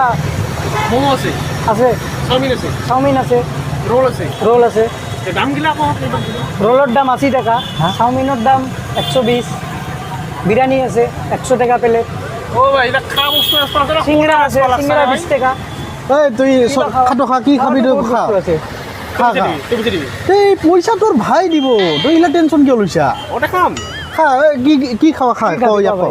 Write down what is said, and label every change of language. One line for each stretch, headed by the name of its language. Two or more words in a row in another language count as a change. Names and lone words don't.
Assamese: ম'ম' আছে, আছে চাওমিন আছে, চাওমিন আছে, ৰোল আছে। ৰোল আছে। দামগিলা আকৌ ৰোলৰ দাম 80 টাকা, চাওমিনৰ দাম 120, বিৰিয়ানী আছে 100 টাকা প্লেট, ভাই এটা খোৱা বস্তু আছে। চিংৰা আছে, চিংৰা 20 টাকা। তুই খাটো খা, কি খাবি তই খা। আছে খা খা। এই পইচা তোৰ ভাই দিব, তই এইগিলা টেনশ্যন কিয় লৈছা? ওটা খাম। খা কি খাৱা খা ইয়াক ক।